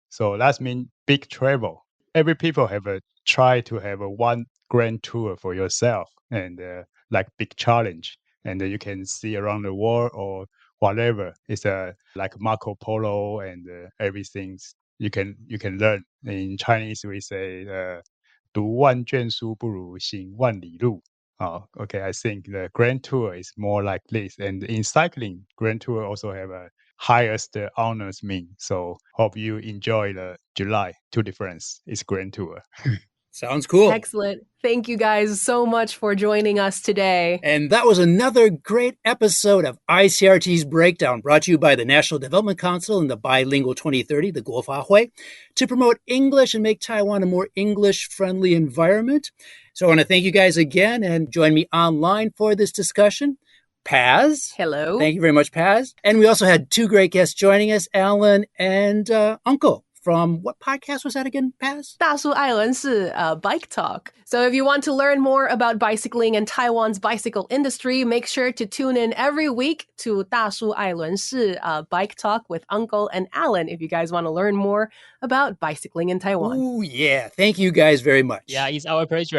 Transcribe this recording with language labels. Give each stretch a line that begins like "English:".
English: So that means big travel. Every people have try to have one grand tour for yourself and like big challenge. And you can see around the world or whatever. It's like Marco Polo and everything you can learn. In Chinese, we say
Chinese: 读万卷书不如行万里路.
English: Okay, I think the Grand Tour is more like this. And in cycling, Grand Tour also have a highest honors mean. So hope you enjoy the July Tour de France. It's Grand Tour. Sounds cool. Excellent. Thank you guys so much for joining us today. And that was another great episode of ICRT's Breakdown, brought to you by the National Development Council and the Bilingual 2030, the Guofahui, to promote English and make Taiwan a more English-friendly environment. So I want to thank you guys again and join me online for this discussion. Paz. Hello. Thank you very much, Paz. And we also had two great guests joining us, Alan and Uncle. From what podcast was that again, Paz? 大叔爱轮事, Bike Talk. So if you want to learn more about bicycling and Taiwan's bicycle industry, make sure to tune in every week to 大叔爱轮事, Bike Talk with Uncle and Alan if you guys want to learn more about bicycling in Taiwan. Oh, yeah. Thank you guys very much. Yeah, it's our pleasure.